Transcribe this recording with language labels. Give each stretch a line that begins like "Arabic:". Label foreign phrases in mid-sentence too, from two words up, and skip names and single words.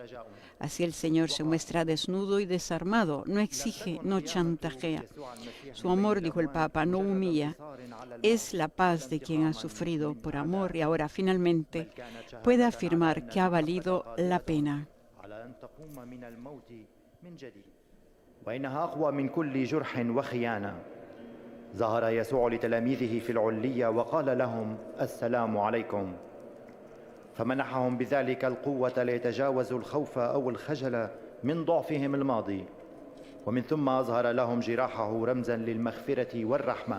Spanish: Así el Señor se muestra desnudo y desarmado, no exige, no chantajea. Su amor, dijo el Papa, no humilla. Es la paz de quien ha sufrido por amor y ahora finalmente puede afirmar que ha valido la pena.
Arabic: وإنها أقوى من كل جرح وخيانة. ظهر يسوع لتلاميذه في العلية وقال لهم السلام عليكم، فمنحهم بذلك القوة ليتجاوزوا الخوف أو الخجل من ضعفهم الماضي، ومن ثم أظهر لهم جراحه رمزا للمغفرة والرحمة.